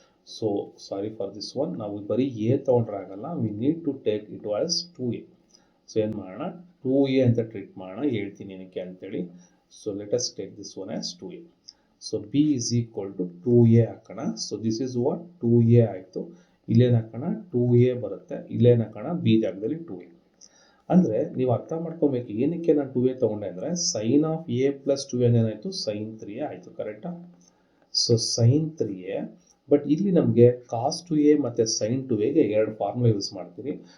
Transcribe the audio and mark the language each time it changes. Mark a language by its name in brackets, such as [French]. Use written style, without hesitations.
[English] So sorry for this one, [Kannada] ನಾವು ಬರೀ a ತಗೊಂಡ್ರೆ ಆಗಲ್ಲ, [English] we need to take it as 2a. [Kannada] So ಏನು ಮಾಡೋಣ, 2a ಅಂತ ಟ್ರೀಟ್ ಮಾಡೋಣ, ಹೇಳ್ತೀನಿ ಏನಕ್ಕೆ ಅಂತೇಳಿ. [English] So let us take this one as 2a. So b is equal to 2a ಹಾಕೋಣ. So this is what 2a ಆಯಿತು. [Kannada] ಇಲ್ಲೇನು ಹಾಕೋಣ 2a ಬರುತ್ತೆ, ಇಲ್ಲೇನು ಹಾಕೋಣ b ಜಾಗದಲ್ಲಿ 2a. ಅಂದರೆ ನೀವು ಅರ್ಥ ಮಾಡ್ಕೊಬೇಕು ಏನಕ್ಕೆ ನಾನು 2a ತೊಗೊಂಡೆ ಅಂದರೆ sign of a plus 2a ಏನಾಯಿತು, ಸೈನ್ 3a ಆಯಿತು. ಕರೆಕ್ಟಾ? ಸೊ ಸೈನ್ 3a, ಬಟ್ ಇಲ್ಲಿ ನಮಗೆ ಕಾಸ್ 2a ಮತ್ತು ಸೈನ್ 2aಗೆ ಎರಡು ಫಾರ್ಮುಲಾ ಯೂಸ್ ಮಾಡ್ತೀವಿ.